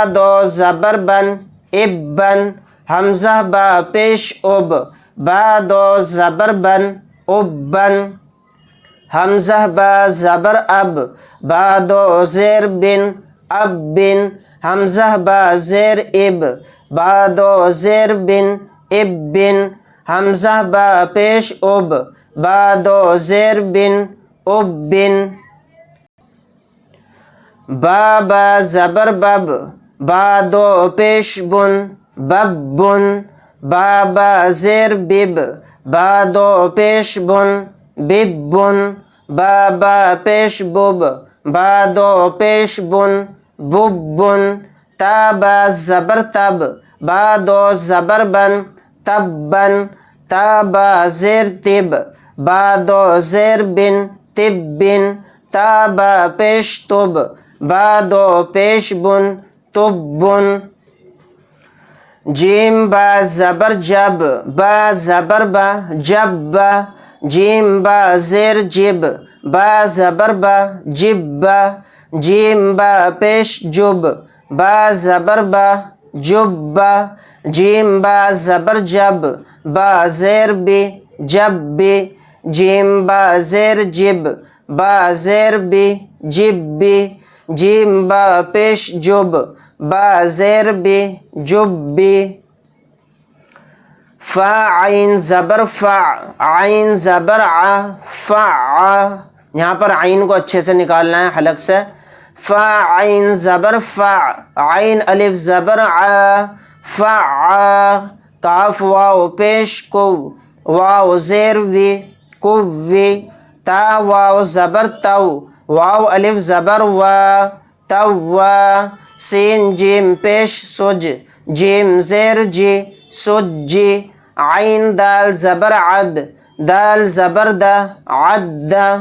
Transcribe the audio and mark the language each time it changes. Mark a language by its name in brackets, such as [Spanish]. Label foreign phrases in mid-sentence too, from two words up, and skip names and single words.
[Urdu] دو زبر بن، اب بن، حمزہ با پیش اب، با دو زبر بن، اب بن، حمزہ با زبر اب، با دو زیر بن، اب بن، حمزہ با زیر اب، با دو زیر بن، اب بن، حمزہ با پیش اب، با دو زیر بن، اب بن، با زبر بب، با دو پیش بن، بب بن، با زیر بب، با دو پیش بن، بب بن، با پیش بب، با دو پیش بن، بب بن، با زبر تب، با دو زبر بن، تب بن، با زیر تب، با دو زیر بن، تب بن، با پیش تب، با دو پیش بن، تب بن، جیم با زبر جب، با زبر با، جب با، جیم با زیر جب، با زبر با، جب با، جیم با پیش جب، با زبر با، جب با، جیم با زبر جب، با زیر بی، جب بی، جیم با زیر جب، با زیر بی، جب بی، جیم با پیش جب، با زیر بی، جب بی، فا عین زبر فع، عین زبر ع، فع، یہاں پر عین کو اچھے سے نکالنا ہے حلق سے، فا عین زبر فع، عین الف زبر ع، فع، کاف واو پیش کو، واو زیر وی، کووی، تا واو زبر تو، واو الف زبر و، تو، سین جیم پیش سج، جیم زیر جی، سجی، عین دال زبر عد، دال زبر دا، عد،